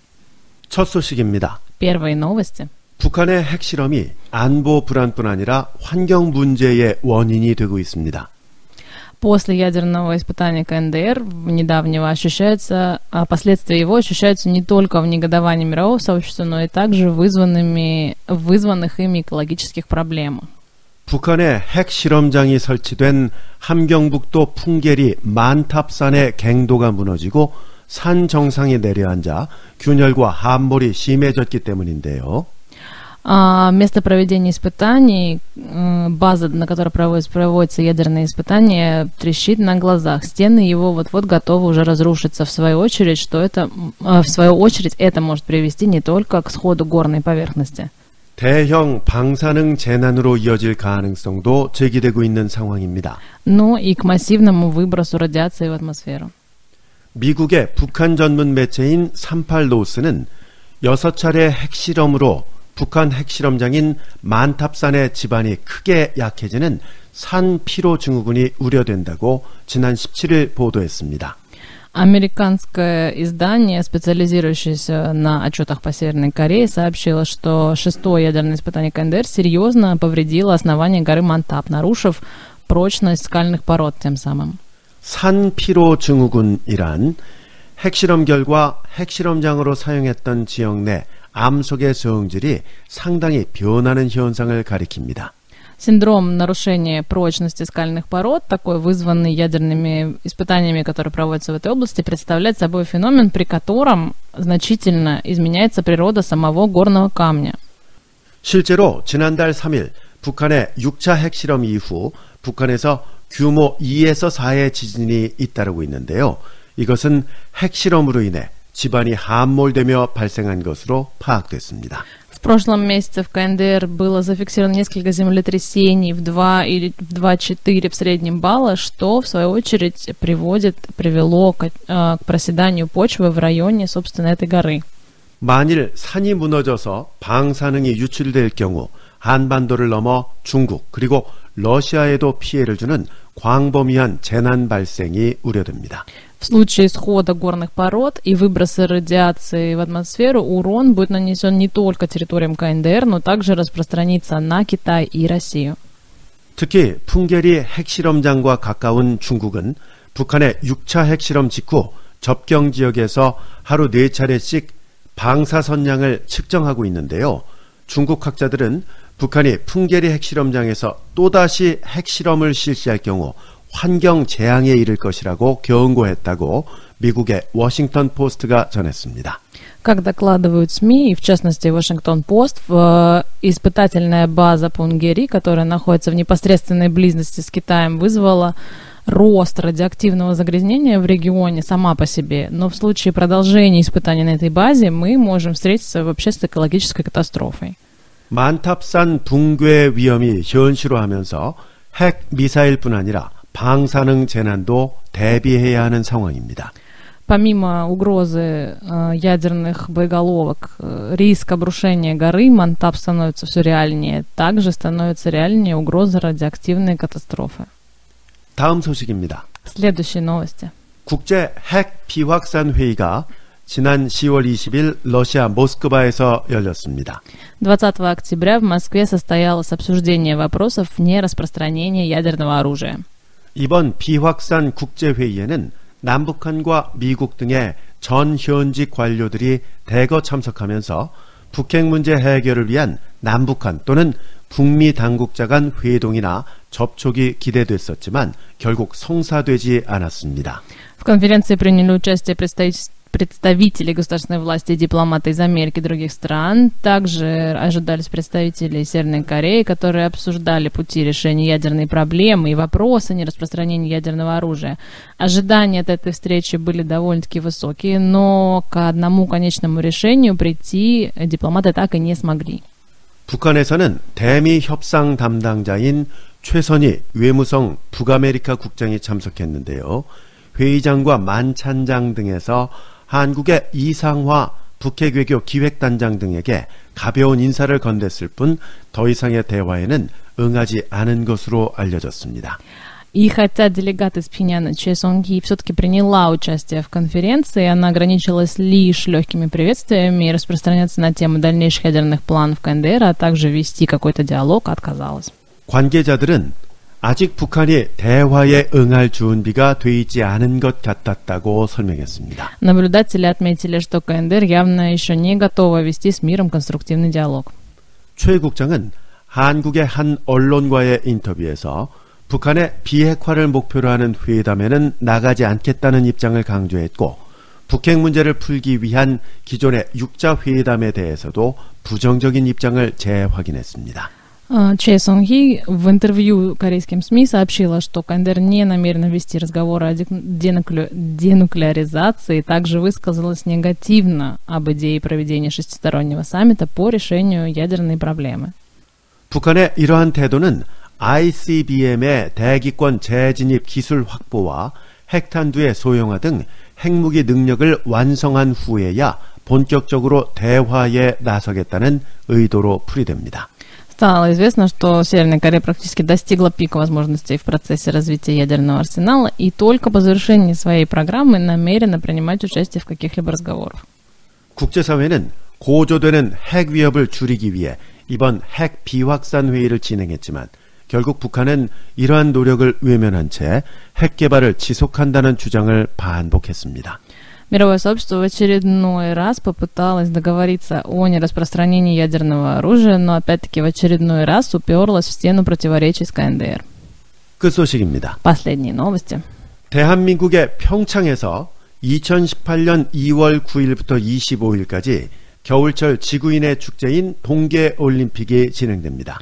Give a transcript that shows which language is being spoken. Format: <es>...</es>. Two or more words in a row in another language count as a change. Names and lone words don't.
<ko>첫 소식입니다.</ko> <ru>Первые новости.</ru> <ko>북한의 핵실험이 안보 불안뿐 아니라 환경 문제의 원인이 되고 있습니다.</ko> <ru>После ядерного испытания КНДР недавнего последствия его ощущаются не только в негодовании мирового сообщества, но и также вызванных ими экологических проблемах.</ru> <ko>북한의 핵실험장이 설치된 함경북도 풍계리 만탑산의 갱도가 무너지고 산 정상에 내려앉아 균열과 함몰이 심해졌기 때문인데요.</ko> <ru>Место проведения испытаний, база, на которой проводятся ядерные испытания, трещит на глазах. Стены его вот-вот готовы уже разрушиться. В свою очередь, это может привести не только к сходу горной поверхности.</ru> <ko>대형 방사능 재난으로 이어질 가능성도 제기되고 있는 상황입니다.</ko> <ru>Но и к массивному выбросу радиации в атмосферу.</ru> <ko>미국의 북한 전문 매체인 38노스는 6차례 핵실험으로 북한 핵실험장인 만탑산의 지반이 크게 약해지는 산피로 증후군이 우려된다고 지난 17일 보도했습니다.</ko> <ru>Американское издание, специализирующееся на отчетах по Северной Корее, сообщило, что шестое ядерное испытание КНДР серьезно повредило основание горы Мантап, нарушив прочность скальных пород тем самым.</ru> <ko>산피로 증후군이란 핵실험 결과 핵실험장으로 사용했던 지역 내 암석의 성질이 상당히 변하는 현상을 가리킵니다.</ko> <ru>Синдром нарушения прочности скальных пород, такой вызванный ядерными испытаниями, которые проводятся в этой области, представляет собой феномен, при котором значительно изменяется природа самого горного камня.</ru> <ko>실제로 지난달 3일 북한의 6차 핵실험 이후 북한에서 규모 2에서 4의 지진이 잇따르고 있는데요. 이것은 핵실험으로 인해 지반이 함몰되며 발생한 것으로 파악됐습니다.</ko> <ru>В прошлом месяце в КНДР было зафиксировано несколько землетрясений в 2 или в 2,4 в среднем балла, что в свою очередь привело к проседанию почвы в районе, собственно, этой горы.</ru> <ko>만일 산이 무너져서 방사능이 유출될 경우 한반도를 넘어 중국 그리고 러시아에도 피해를 주는 광범위한 재난 발생이 우려됩니다.</ko> <ru>В случае схода горных пород и выброса радиации в атмосферу урон будет нанесен не только территориям КНДР, но также распространится на Китай и Россию.</ru> <ko>특히 풍계리 핵실험장과 가까운 중국은 북한의 6차 핵실험 직후 접경 지역에서 하루 4차례씩 방사선량을 측정하고 있는데요. 중국 학자들은 북한이 풍계리 핵실험장에서 또다시 핵실험을 실시할 경우 환경 재앙에 이를 것이라고 경고했다고 미국의 워싱턴 포스트가 전했습니다.</ko> <ru>Как докладывают СМИ, и в частности Вашингтон-Пост, испытательная база Пунгери, которая находится в непосредственной близости с Китаем, вызвала рост радиоактивного загрязнения в регионе сама по себе. Но в случае продолжения испытаний на этой базе мы можем встретиться вообще с экологической катастрофой.</ru> <ko>만탑산 붕괴 위험이 현실화하면서 핵 미사일뿐 아니라 방사능 재난도 대비해야 하는 상황입니다.</ko> <ru>Помимо угрозы ядерных боеголовок, риск обрушения горы Мантап становится все реальнее. Также становится реальнее угроза радиоактивной катастрофы.</ru> <ko>다음 소식입니다.</ko> <ru>Следующие новости.</ru> <ko>국제 핵 비확산 회의가 지난 10월 20일 러시아 모스크바에서 열렸습니다.</ko> <ru>20 октября в Москве состоялось обсуждение вопросов нераспространения ядерного оружия.</ru> <ko>이번 비확산 국제회의에는 남북한과 미국 등의 전 현직 관료들이 대거 참석하면서 북핵 문제 해결을 위한 남북한 또는 북미 당국자 간 회동이나 접촉이 기대됐었지만 결국 성사되지 않았습니다.</ko> <ru>В конференции приняли участие представители государственной власти и дипломаты из Америки и других стран. Также ожидались представители Северной Кореи, которые обсуждали пути решения ядерной проблемы и вопросы нераспространения ядерного оружия. Ожидания от этой встречи были довольно-таки высокие, но к одному конечному решению прийти дипломаты так и не смогли.</ru> <ko>북한에서는 대미 협상 담당자인 최선희 외무성 북아메리카 국장이 참석했는데요. 회의장과 만찬장 등에서 한국의 이상화 북핵 외교 기획단장 등에게 가벼운 인사를 건넸을 뿐 더 이상의 대화에는 응하지 않은 것으로 알려졌습니다.</ko> <ru>И хотя делегат из Пхеньяна Чэ Сон Ги все-таки приняла участие в конференции, она ограничилась лишь легкими приветствиями и распространяться на тему дальнейших ядерных планов КНДР, а также вести какой-то диалог, отказалась.</ru> <ko>관계자들은 아직 북한이 대화에 응할 준비가 돼 있지 않은 것 같았다고 설명했습니다.</ko> <ru>Наблюдатели отметили, что КНДР явно еще не готова вести с миром конструктивный диалог.</ru> <ko>최 국장은 한국의 한 언론과의 인터뷰에서 북한의 비핵화를 목표로 하는 회담에는 나가지 않겠다는 입장을 강조했고 북핵 문제를 풀기 위한 기존의 육자 회담에 대해서도 부정적인 입장을 재확인했습니다.</ko> <ru>Чэ Сон Ги в интервью корейским СМИ сообщила, что КНДР не намерена вести разговоры о денуклеаризации, также высказалась негативно об идее проведения шестистороннего саммита по решению ядерной проблемы.</ru> <ko>북한의 이러한 태도는 ICBM의 대기권 재진입 기술 확보와 핵탄두의 소형화 등 핵무기 능력을 완성한 후에야 본격적으로 대화에 나서겠다는 의도로 풀이됩니다.</ko> <ru>Стало известно, что Северная Корея практически достигла пика возможностей в процессе развития ядерного арсенала и только по завершении своей программы намерена принимать участие в каких-либо разговорах.</ru> <ko>국제사회는 고조되는 핵 위협을 줄이기 위해 이번 핵 비확산 회의를 진행했지만 결국 북한은 이러한 노력을 외면한 채 핵 개발을 지속한다는 주장을 반복했습니다.</ko> <ru>Мировое сообщество в очередной раз попыталось договориться о нераспространении ядерного оружия, но опять-таки в очередной раз уперлось в стену противоречий с КНДР.</ru> <ko>끝소식입니다.</ko> <ru>Последние новости.</ru> <ko>대한민국의 평창에서 2018년 2월 9일부터 25일까지 겨울철 지구인의 축제인 동계올림픽이 진행됩니다.</ko>